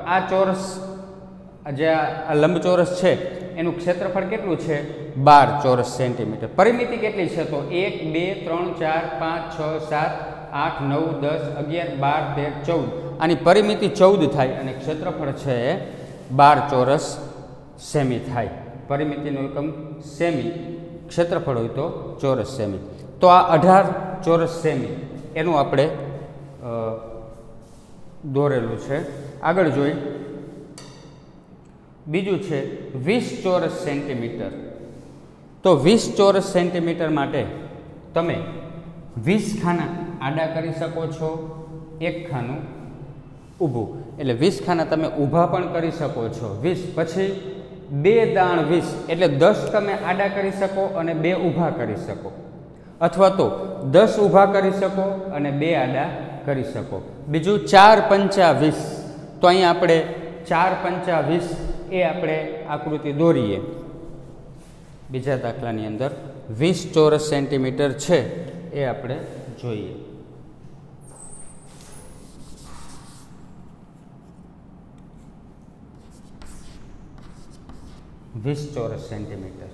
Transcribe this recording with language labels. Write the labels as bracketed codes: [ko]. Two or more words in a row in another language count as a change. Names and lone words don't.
[gu] આ ચોરસ જે આ લંબચોરસ છે એનું ક્ષેત્રફળ કેટલું છે 12 ચોરસ સેન્ટિમીટર. પરિમિતિ કેટલી છે તો 1 2 3 4 5 6 7 8 9 10 11 12 13 14 આની પરિમિતિ 14 થાય અને ક્ષેત્રફળ છે 12 ચોરસ સેમી થાય. પરિમિતિનો એકમ સેમી, ક્ષેત્રફળ હોય તો ચોરસ સેમી. તો આ 18 ચોરસ સેમી એનું આપણે દોરેલું છે. આગળ જોઈ બીજું છે 20 ચોરસ સેન્ટિમીટર. તો 20 ચોરસ સેન્ટિમીટર માટે તમે 20 ખાના આડા કરી શકો છો, એક ખાનું ઊભું. એટલે 20 ખાના તમે ઊભા પણ કરી શકો છો. 20 પછી 2 દાણ 20 એટલે 10 તમે આડા કરી શકો અને 2 ઊભા કરી શકો, અથવા તો 10 ઊભા કરી શકો અને 2 આડા કરી શકો. બીજું 4 પંચા 20. તો અહીં આપણે 4 પંચા 20 એ આપણે આકૃતિ દોરીએ. બીજા દાખલાની અંદર 20 ચોરસ સેન્ટિમીટર છે એ આપણે જોઈએ. 20 ચોરસ સેન્ટિમીટર.